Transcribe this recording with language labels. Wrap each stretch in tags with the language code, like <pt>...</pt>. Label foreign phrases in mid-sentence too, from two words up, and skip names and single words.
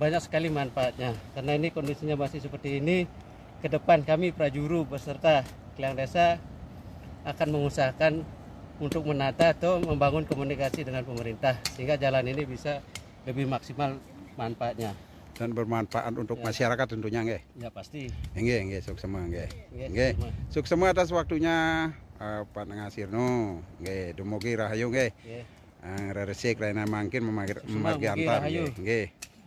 <id>Banyak sekali manfaatnya karena ini kondisinya masih seperti ini. Ke depan kami prajuru beserta Keliang Desa akan mengusahakan untuk menata atau membangun komunikasi dengan pemerintah sehingga jalan ini bisa lebih maksimal manfaatnya dan bermanfaat untuk masyarakat tentunya nggih. Ya pasti.</id> <ban>Nggih, suksema nggih. Nggih. Suksema</ban> <id>atas waktunya</id> <ban>Pak Nengah Sirno. Nggih, dumugi rahayu nggih. Resik lainnya mangkin memagi antar nggih.</ban>